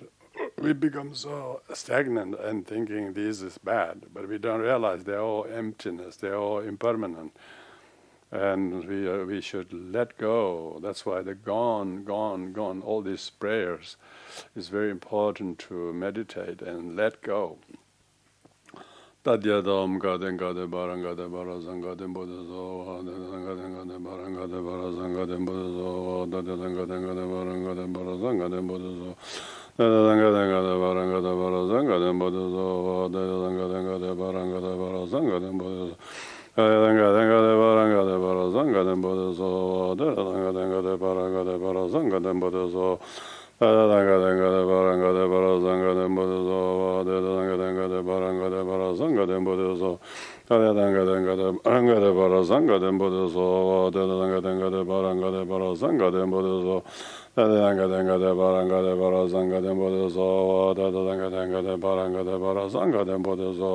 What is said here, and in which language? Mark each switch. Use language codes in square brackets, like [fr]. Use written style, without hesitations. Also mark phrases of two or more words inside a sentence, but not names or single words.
[en] We become so stagnant and thinking this is bad, but we don't realize they're all emptiness, they're all impermanent. And we should let go. That's why the gone, all these prayers is very important to meditate and let go. [sa] Tadyadam gaden gade barang gade barazang gaden buddhazo, dadadang gaden gade barang gade barazang gaden buddhazo, dadadang gaden gade barang gade barazang gaden buddhazo, dadadang gaden gade barang gade barazang gaden buddhazo, dadadang gaden gade barang gade barazang gaden buddhazo. Dadanga de baranga de barazanga de bodozo, dadanga de baranga de barazanga de bodozo, dadanga de baranga de barazanga de bodozo, dadanga de baranga de barazanga de bodozo, dadanga de baranga de barazanga de bodozo, dadanga de baranga de barazanga de bodozo, dadanga de baranga de barazanga de bodozo, dadanga de baranga de barazanga de bodozo.